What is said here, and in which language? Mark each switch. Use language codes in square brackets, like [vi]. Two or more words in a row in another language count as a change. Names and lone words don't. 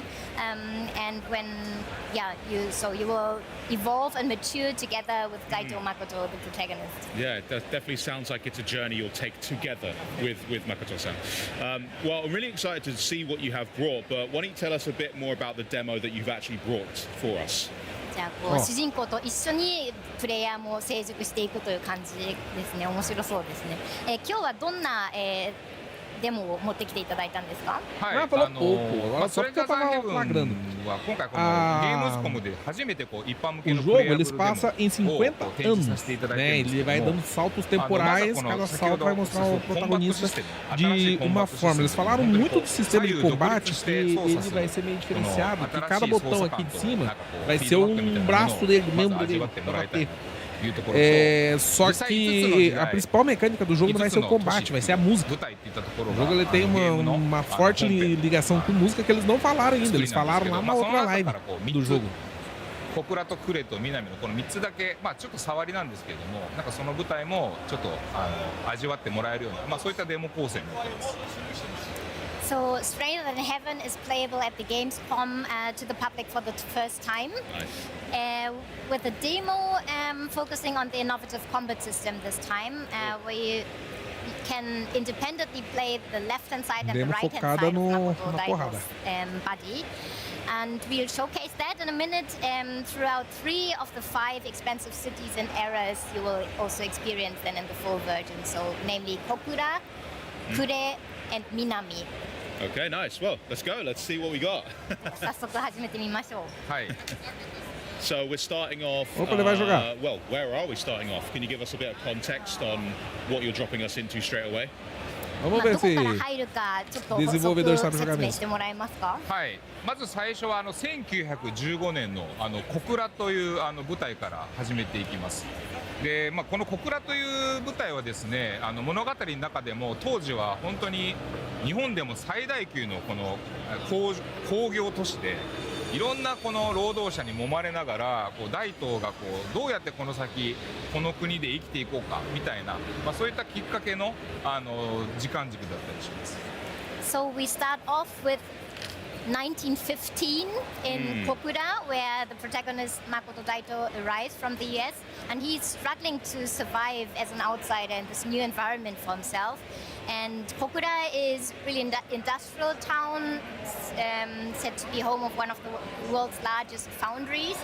[en] And when, you will evolve and mature together with Daito Makoto, the protagonist. Yeah, that definitely sounds like it's a journey you'll take together with Makoto-san. Well, I'm really excited to see what you have brought, but why don't you tell us a bit more about the demo that you've actually brought for us? [ja] じゃあこう主人公と一緒にプレイヤーも成熟していくという感じですね。面白そうですね。今日はどんな、デモを持ってきていただいたんですか？はい、それが7は今回このゲームスコムで初めてこう一般向けのプレイヤー [pt] eles passa em 50 anos, né? Ele vai dando saltos temporais, cada salto vai mostrar o protagonista de uma forma. Eles falaram muito do sistema de combate, que ele vai ser meio diferenciado, que cada botão aqui de cima vai ser um braço dele, membro dele, para bater. Só que a principal mecânica do jogo não vai ser o combate, vai ser a música. O jogo ele tem uma forte ligação com música que eles não falaram ainda. Eles falaram lá na outra live do jogo. [ja] 小倉と呉と南のこの3つだけ、ちょっと触りなんですけれども、なんかその舞台もちょっと味わってもらえるような、そういったデモ構成になっています。 [en] So, Stranger Than Heaven is playable at the Gamescom to the public for the first time. Nice. With a demo focusing on the innovative combat system this time, where you can independently play the left-hand side and the right-hand side of Makoto Daito's body. And we'll showcase that in a minute. Throughout 3 of the 5 expensive cities and eras, you will also experience them in the full version. So, namely Kokura, Kure, and Minami. Okay, nice. Well, let's go. Let's see what we got. [ja] 早速始めてみましょう。はい。 [en] So we're starting off. Well, where are we starting off? Can you give us a bit of context on what you're dropping us into straight away? [pt] Vamos ver se desenvolvedor sabe jogar mesmo. [ja] はい。まず最初は1915年の小倉という舞台から始めていきます。で、この小倉という舞台はですね、物語の中でも当時は本当に日本でも最大級のこの工業都市で、いろんなこの労働者に揉まれながら大東がどうやってこの先この国で生きていこうかみたいな、そういったきっかけの時間軸だったりします。 [en] So we start off with 1915 in Kokura, where the protagonist Makoto Daito arrives from the US, and he's struggling to survive as an outsider in this new environment for himself. And Kokura is really an industrial town, said to be home of one of the world's largest foundries.